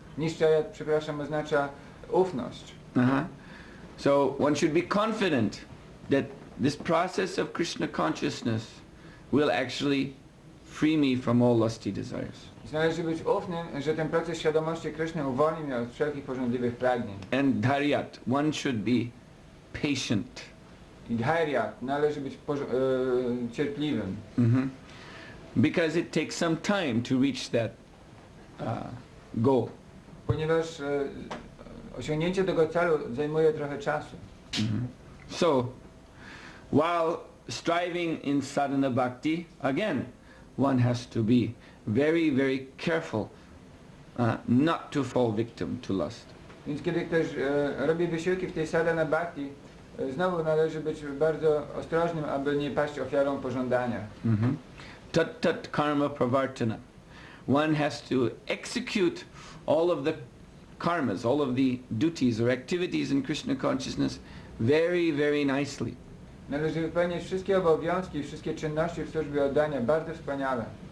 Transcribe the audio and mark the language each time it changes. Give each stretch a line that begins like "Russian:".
Polish: Nischaya, przepraszam, oznacza ufność.
English: So one should be confident that this process of Krishna consciousness will actually free me from all lusty desires.
Polish: Należy być ufnym, że ten proces świadomości Kryszny uwolni mnie od wszelkich pożądliwych pragnień.
English: And dharyat, one should be patient.
Polish: I dharyat, należy być cierpliwym.
English: Because it takes some time to reach that goal.
Polish: Ponieważ osiągnięcie tego celu zajmuje trochę czasu.
English: So, while striving in sadhana bhakti, again, one has to be very, very careful not to fall victim to lust.
Polish: Więc kiedy ktoś robi wysiłki w tej sadhana bhakti, znowu należy być bardzo ostrożnym, aby nie paść ofiarą pożądania.
Sanskrit: Tat tat karma pravartana.
English: One has to execute all of the karmas, all of the duties or activities in Krishna consciousness very, very nicely.
Polish: Należy wypełnić wszystkie obowiązki, wszystkie czynności w służbie oddania bardzo wspaniale.